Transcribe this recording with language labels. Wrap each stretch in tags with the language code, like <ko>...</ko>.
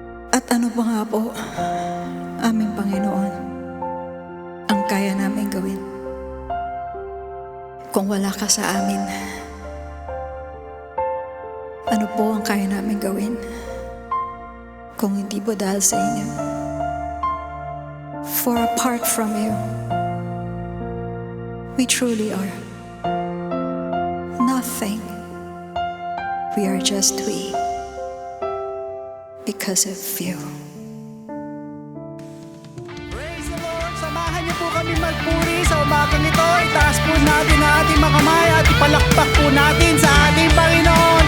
<tl>At ano pa nga po, aming Panginoon, ang kaya namin gawin kung wala ka sa amin? Ano po ang kaya namin gawin kung hindi po dahil sa inyo?</tl> <en>For apart from you, we truly are nothing. We are just we because of you. Praise the Lord!</en> <tl>Samahan niyo po kami magpuri sa umagang ito. Itaas po natin ang ating mga kamay at ipalakpak po natin sa ating Panginoon.</tl>